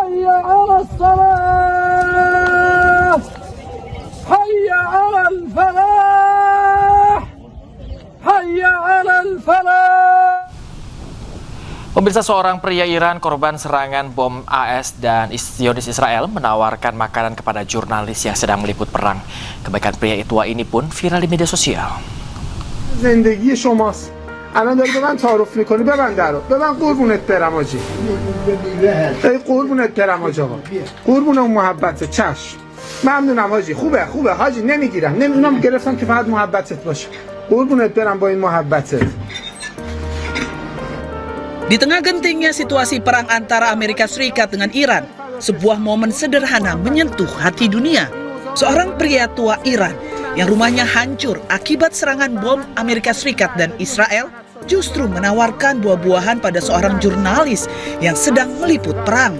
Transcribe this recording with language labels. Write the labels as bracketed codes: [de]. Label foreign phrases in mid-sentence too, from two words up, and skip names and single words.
[id] Pemirsa, seorang pria Iran korban serangan bom AS dan Zionis Israel menawarkan makanan kepada jurnalis yang sedang meliput perang. Kebaikan pria tua ini pun viral di media sosial. [fa] زندگی شماست. الان داری به من تعارف میکنی، ببند درو. ببند قربونت برم آجی. ای قربونت برم آج آقا. قربون اون محبته. چشم. ممنونم حاجی. خوبه حاجی، نمیگیرم. اونم گرفتم که فقط محبتت باشه. قربونت برم با این محبتت. [id] Di tengah gentingnya situasi perang antara Amerika Serikat dengan Iran, sebuah momen sederhana menyentuh hati dunia. Seorang pria tua Iran yang rumahnya hancur akibat serangan bom Amerika Serikat dan Israel justru menawarkan buah-buahan pada seorang jurnalis yang sedang meliput perang.